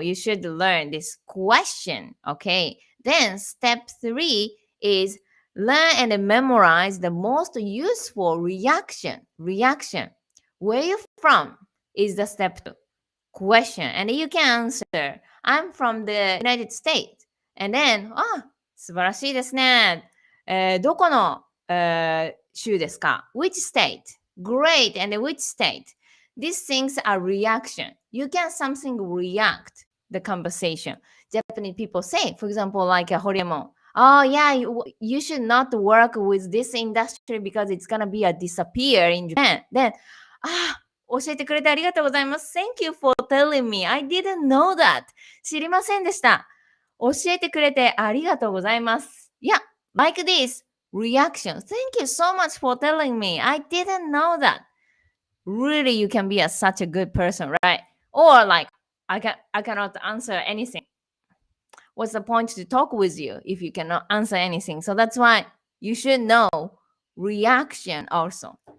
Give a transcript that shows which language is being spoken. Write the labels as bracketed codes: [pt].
[en] You should learn this question, okay? Then step 3 is learn and memorize the most useful reaction. Reaction. Where you from is the step 2. Question. And you can answer, I'm from the United States. And then, [ja] 素晴らしいですね。どこの、州ですか ? [en] Which state? Great. And which state? These things are reaction. You can something react the conversation. Japanese people say, for example, like Horiemon, oh yeah, you should not work with this industry because it's gonna be a disappear in Japan. [ja] Then, 教えてくれてありがとうございます。 [en] Thank you for telling me. I didn't know that. [ja] 知りませんでした。教えてくれてありがとうございます。 [en] Yeah, like this. Reaction. Thank you so much for telling me. I didn't know that. Really, you can be such a good person, right? Or like, I cannot answer anything. What's the point to talk with you if you cannot answer anything? So that's why you should know reaction also.